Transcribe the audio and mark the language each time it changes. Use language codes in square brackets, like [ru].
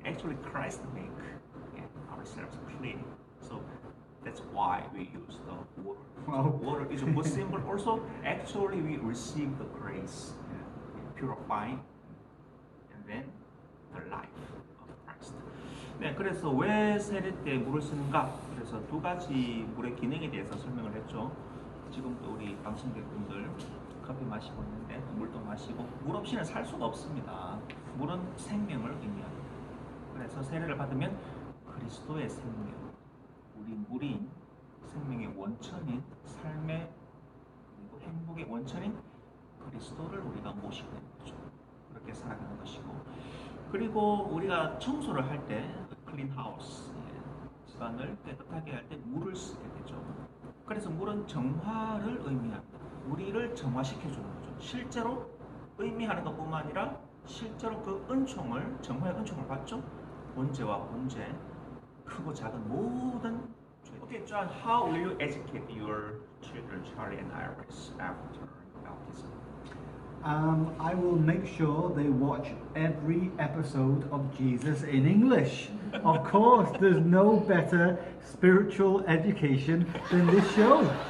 [en] Actually, Christ make ourselves clean. So that's why we use the water. Wow. Water is a good symbol. Also, actually, we receive the grace, purifying, and then the life of Christ. [ko] 네, 그래서 왜 세례 때 물을 쓰는가? 그래서 두 가지 물의 기능에 대해서 설명을 했죠. 지금도 우리 방청객분들 커피 마시고 있는데 물도 마시고 물 없이는 살 수가 없습니다. 물은 생명을 의미합니다. 그래서 세례를 받으면 그리스도의 생명, 우리 물인 생명의 원천인 삶의 그리고 행복의 원천인 그리스도를 우리가 모시게 되는 거죠. 그렇게 살아가는 것이고, 그리고 우리가 청소를 할 때 [en] 클린 하우스, [ko] 집안을 깨끗하게 할 때 물을 쓰게 되죠. 그래서 물은 정화를 의미합니다. 우리를 정화시켜 주는 거죠. 실제로 의미하는 것뿐만 아니라 실제로 그 은총을 정화의 은총을 받죠. 번제와 번제, 크고 작은 모든 죄. [en] Okay, John, how will you educate your children, Charlie and Iris, after baptism? I will make sure they watch every episode of Jesus in English. Of course, there's no better spiritual education than this show.